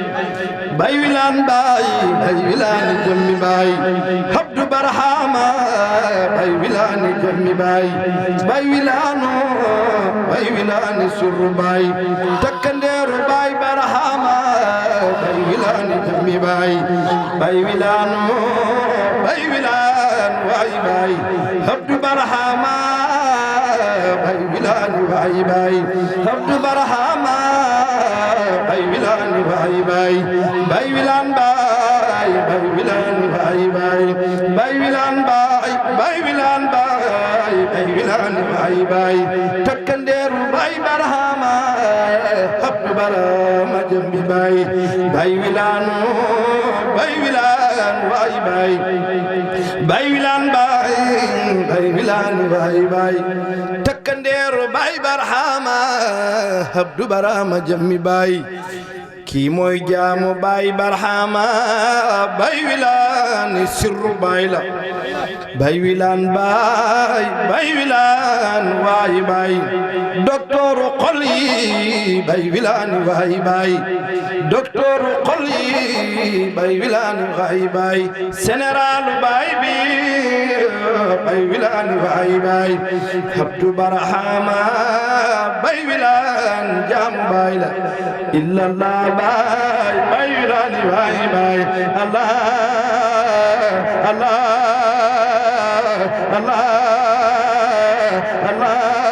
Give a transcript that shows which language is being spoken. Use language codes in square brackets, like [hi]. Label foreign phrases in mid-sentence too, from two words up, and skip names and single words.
[wo] bay wilaan bay bay wilaan jëmmi bay Abdou Barhama bay wilaan jëmmi bay bay wilaano bay wilaan suru bay takkandeeru bay Barhama bay wilaan jëmmi bay bay wilaano bay wilaan way bay Abdou Barhama bay wilaan way bay Abdou Barhama bay wilaan way bay bay wilaan bay bay wilaan way bay bay wilaan bay bay wilaan bay bay wilaan way bay takkandeeru bay Barhama Abdou Barhama jëmbi bay bay wilaan bay wilaan way bay bay wilaan bay bay wilaan way bay takkandeeru bay Barhama Abdou Barhama jëmmi bay kii mooy jaamu bay Barhama bay wilaan sirru bay la bay wilaan bay bay wilaan way bay docteuru xol yi bay wilaan way bay docteuru xol yi bay wilaan way bay généralu bay bi bay wilaan way bay Abdou Barhama bay wilaan jaamu bay [ar] la illallah [wo] bay bay wilaan way bay [ar] Allah Allah Allah Allah